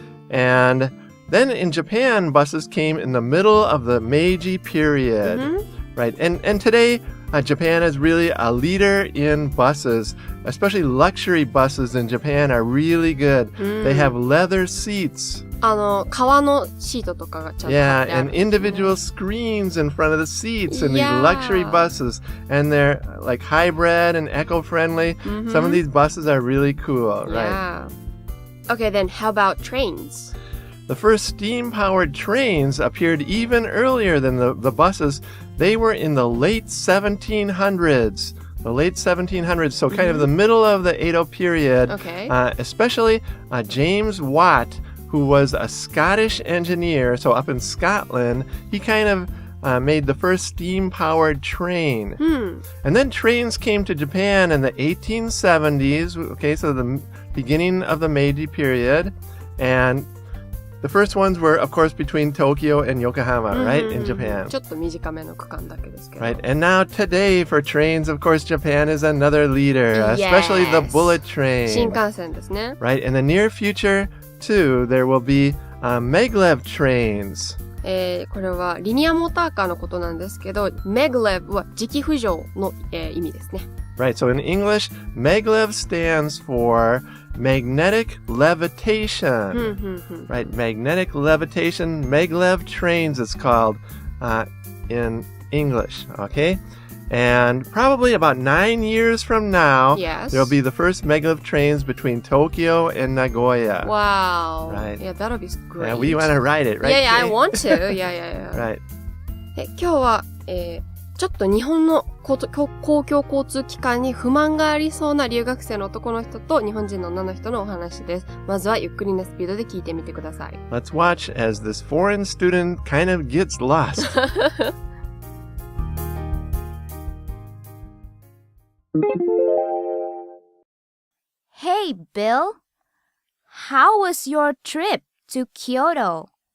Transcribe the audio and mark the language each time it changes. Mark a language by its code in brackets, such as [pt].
[en] And then in Japan, buses came in the middle of the Meiji period, right? And today, Japan is really a leader in buses, especially luxury buses in Japan are really good. They have leather seats. [ja] 革のシートとかがちゃんと貼ってある [en] and [ja] んですね。 [en] individual screens in front of the seats in these Yeah. luxury buses. And they're like hybrid and eco-friendly. Some of these buses are really cool, right? Yeah. Okay, then how about trains? The first steam-powered trains appeared even earlier than the buses. They were in the late 1700s. The late 1700s, so kind of the middle of the Edo period. Okay. Especially James Watt, who was a Scottish engineer, so up in Scotland, he kind of made the first steam-powered train. And then trains came to Japan in the 1870s, okay, so the beginning of the Meiji period. And the first ones were, of course, between Tokyo and Yokohama, right, in Japan. [ja] ちょっと短めの区間だけですけど。 [en] Right, and now today for trains, of course, Japan is another leader, especially the Yes. bullet train. [ja] 新幹線ですね。 [en] Right, in the near future, too, there will be maglev trains. [ja] これはリニアモーターカーのことなんですけど、maglev は磁気浮上の、意味ですね。 [en] Right, so in English, maglev stands for magnetic levitation. Right, magnetic levitation, maglev trains it's called in English, okay? And probably about 9 years from now, Yes. there'll be the first maglev trains between Tokyo and Nagoya. Wow. Right. Yeah, that'll be great. Yeah, we want to ride it, right? Yeah, I Kay? want to. Yeah. Right. [ja] 今日は、ちょっと日本の公共交通機関に不満がありそうな留学生の男の人と日本人の女の人のお話です。まずはゆっくりなスピードで聞いてみてください。 [en] Let's watch as this foreign student kind of gets lost. Hey, Bill. How was your trip to Kyoto?